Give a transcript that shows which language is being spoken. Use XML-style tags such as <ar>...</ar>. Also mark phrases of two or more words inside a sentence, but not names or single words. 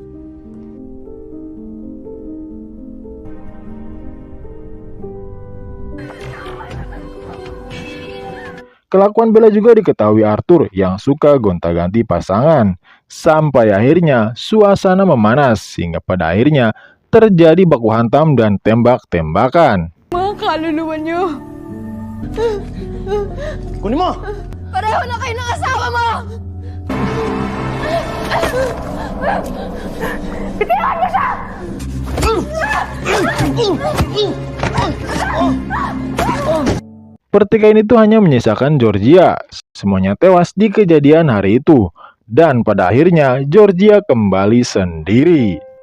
<id>Kelakuan Bella juga diketahui Arthur yang suka gonta-ganti pasangan. Sampai akhirnya suasana memanas hingga pada akhirnya terjadi baku hantam dan tembak-tembakan.</id> <tl>Mga kaluluwa niyo. Kunin mo! Pareho na kayo ng asawa mo!</tl> <id>Pertikaian itu hanya menyisakan Georgia. Semuanya tewas di kejadian hari itu. Dan pada akhirnya Georgia kembali sendiri.</id>